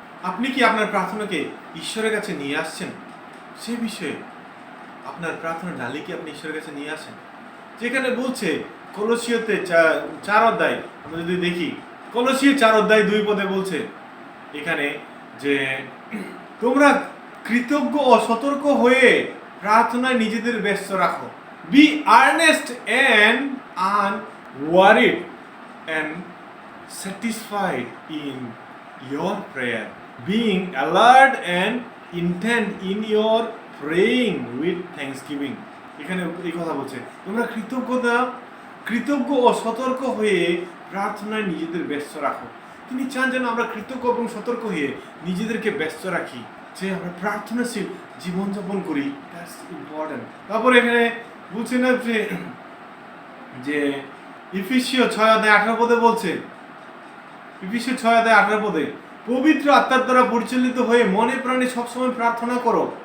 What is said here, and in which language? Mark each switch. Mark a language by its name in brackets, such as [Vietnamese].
[Bangla] আপনি কি আপনার প্রার্থনাকে ঈশ্বরের কাছে নিয়ে আসছেন? সেই বিষয়ে আপনার প্রার্থনা ডালি কি আপনি ঈশ্বরের কাছে নিয়ে আসেন? যেখানে বলছে কলসীয়তে 4 অধ্যায়, আমরা যদি দেখি কলসীয় 4 অধ্যায় 2 পদে বলছে এখানে যে তোমরা কৃতজ্ঞ ও সতর্ক হয়ে প্রার্থনায় নিজেদের ব্যস্ত রাখো। [English] Be earnest and unworried and satisfied in your prayer, being alert and intent in your praying with thanksgiving. [Bangla] এখানে এই কথা বলছে, তোমরা কৃতজ্ঞ ও সতর্ক হয়ে প্রার্থনায় নিজেদের ব্যস্ত রাখো। তিনি চান যেন আমরা কৃতজ্ঞ এবং সতর্ক হয়ে নিজেদেরকে ব্যস্ত রাখি, যে আমরা প্রার্থনাশীল জীবনযাপন করি। [English] That's important. [Bangla] তারপর এখানে বলছে না যে ইফিসীয় 6 অধ্যায় 18 পদে বলছে, ইফিসীয় 6 অধ্যায় 18 পদে, পবিত্র আত্মার দ্বারা পরিচালিত হয়ে মনে প্রাণে সবসময় প্রার্থনা করো।